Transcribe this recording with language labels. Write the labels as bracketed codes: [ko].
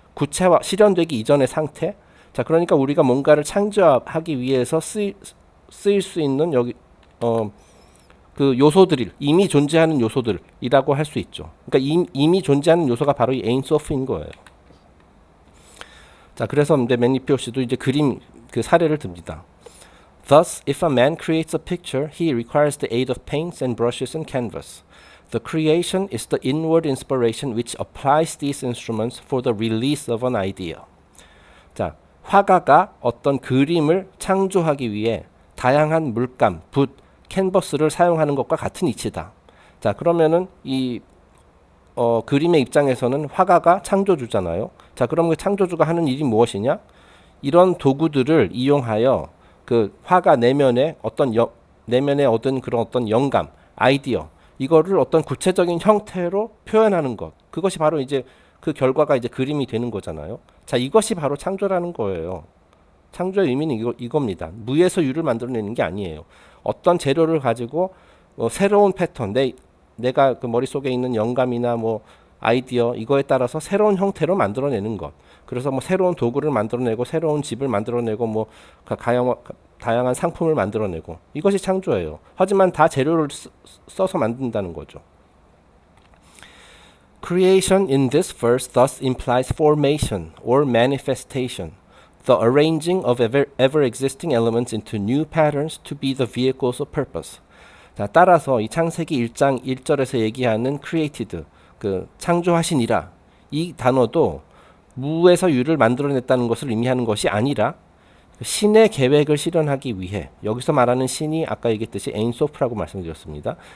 [ko] 구체화 실현되기 이전의 상태. 자, 그러니까 우리가 뭔가를 창조하기 위해서 쓰일 수 있는 여기 그 요소들이 이미 존재하는 요소들이라고 할 수 있죠. 그러니까 이미 존재하는 요소가 바로 이 에인소프인 거예요. 자, 그래서 이제 맨리피오 씨도 이제 그림 그 사례를 듭니다. [en] Thus, if a man creates a picture, he requires the aid of paints and brushes and canvas. The creation is the inward inspiration which applies these instruments for the release of an idea. [ko] 자, 화가가 어떤 그림을 창조하기 위해 다양한 물감, 붓, 캔버스를 사용하는 것과 같은 이치다. 자, 그러면은 이 그림의 입장에서는 화가가 창조주잖아요. 자, 그럼 그 창조주가 하는 일이 무엇이냐? 이런 도구들을 이용하여 그 화가 내면에 내면에 얻은 그런 어떤 영감, 아이디어, 이거를 어떤 구체적인 형태로 표현하는 것. 그것이 바로 이제 그 결과가 이제 그림이 되는 거잖아요. 자, 이것이 바로 창조라는 거예요. 창조의 의미는 이겁니다. 무에서 유를 만들어내는 게 아니에요. 어떤 재료를 가지고 새로운 패턴, 내가 그 머릿속에 있는 영감이나 뭐 아이디어 이거에 따라서 새로운 형태로 만들어내는 것. 그래서 뭐 새로운 도구를 만들어내고 새로운 집을 만들어내고 뭐 다양한 상품을 만들어내고 이것이 창조예요. 하지만 다 재료를 써서 만든다는 거죠. [en] Creation in this verse thus implies formation or manifestation, the arranging of ever-existing elements into new patterns to be the vehicles of purpose. [ko] 자, 따라서 이 창세기 1장 1절에서 얘기하는 created, 그 창조하시니라, 이 단어도 무에서 유를 만들어냈다는 것을 의미하는 것이 아니라 신의 계획을 실현하기 위해, 여기서 말하는 신이 아까 얘기했듯이 에인소프라고 말씀드렸습니다.